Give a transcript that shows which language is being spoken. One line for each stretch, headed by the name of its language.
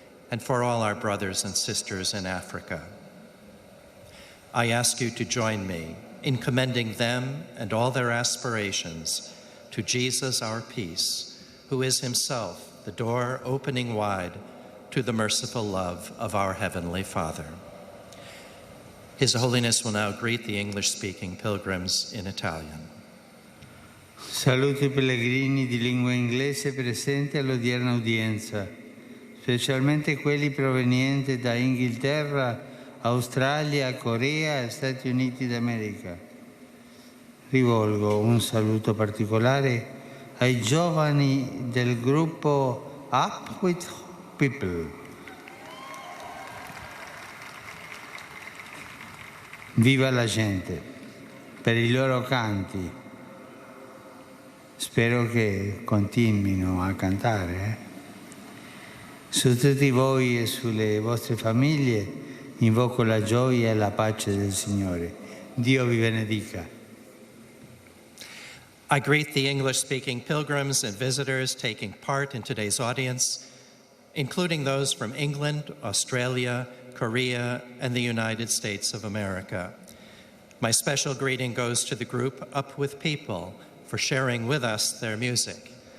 English: and for all our brothers and sisters in Africa. I ask you to join me in commending them and all their aspirations to Jesus, our peace, who is himself the door opening wide to the merciful love of our Heavenly Father. His Holiness will now greet the English-speaking pilgrims in Italian.
Italian: Saluto i pellegrini di lingua inglese presenti all'odierna udienza, specialmente quelli provenienti da Inghilterra, Australia, Corea e Stati Uniti d'America. Rivolgo un saluto particolare ai giovani del gruppo Up With People. Viva la gente, per i loro canti. Spero che continuino a cantare. Su tutti voi e sulle vostre famiglie invoco la gioia e la pace del Signore. Dio vi benedica.
English: I greet the English-speaking pilgrims and visitors taking part in today's audience, including those from England, Australia, Korea, and the United States of America. My special greeting goes to the group Up With People for sharing with us their music.